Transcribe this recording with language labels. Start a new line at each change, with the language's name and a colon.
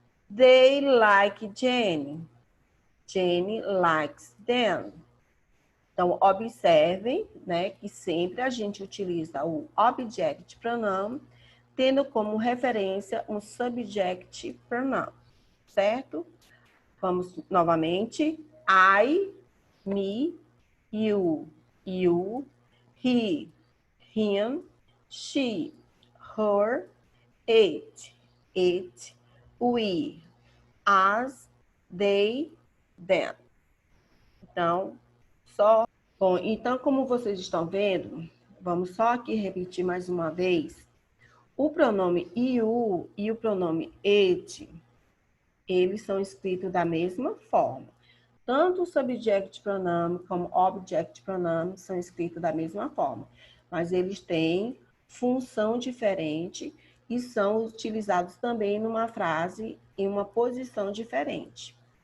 English: They like Jenny. Jenny likes them.
Portuguese: Então, observem, né, que sempre a gente utiliza o object pronoun, tendo como referência um subject pronoun, certo? Vamos novamente.
English: I, me, you, he, him, she, her, it, we, us, they, them.
Portuguese: Então, Bom, então, como vocês estão vendo, vamos só aqui repetir mais uma vez. O pronome you e o pronome it, eles são escritos da mesma forma. Tanto o subject pronoun como o object pronoun são escritos da mesma forma, mas eles têm função diferente e são utilizados também numa frase em uma posição diferente.